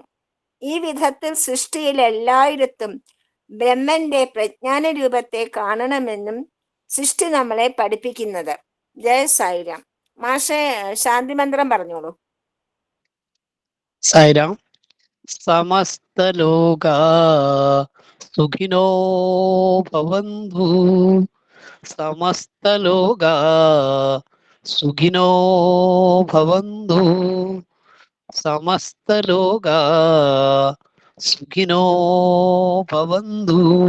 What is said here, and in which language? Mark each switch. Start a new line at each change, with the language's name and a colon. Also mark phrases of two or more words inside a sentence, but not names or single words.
Malayalam: ഈ വിധത്തിൽ സൃഷ്ടിയിൽ എല്ലായിടത്തും ബ്രഹ്മന്റെ പ്രജ്ഞാന രൂപത്തെ കാണണമെന്നും സൃഷ്ടി നമ്മളെ പഠിപ്പിക്കുന്നത്. ജയ സായിരാം. മാഷെ ശാന്തി മന്ത്രം പറഞ്ഞോളൂ.
Sanskrit: സായിരാം. സമസ്ത ലോക സുഖിനോ ഭവന്തു. സമസ്ത ലോക സുഖിനോ ഭവന്തു. സമസ്ത ലോക സുഖിനോ ഭവന്തു.